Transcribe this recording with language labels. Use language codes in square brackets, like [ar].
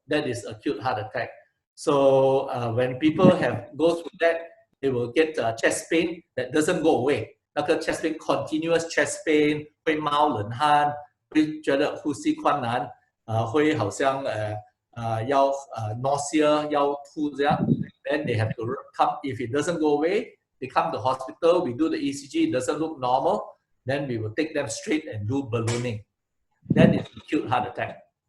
[en] That is acute heart attack. So when people go through that, they will get chest pain that doesn't go away. [zh] 那个 [en] chest pain, continuous chest pain, [zh] 会冒冷汗，会觉得呼吸困难，会好像要 [en] nausea [zh] 要吐这样。 [en] Then they have to come. If it doesn't go away, they come to hospital. We do the ECG. It doesn't look normal. Then we will take them straight and do ballooning. That is acute heart attack.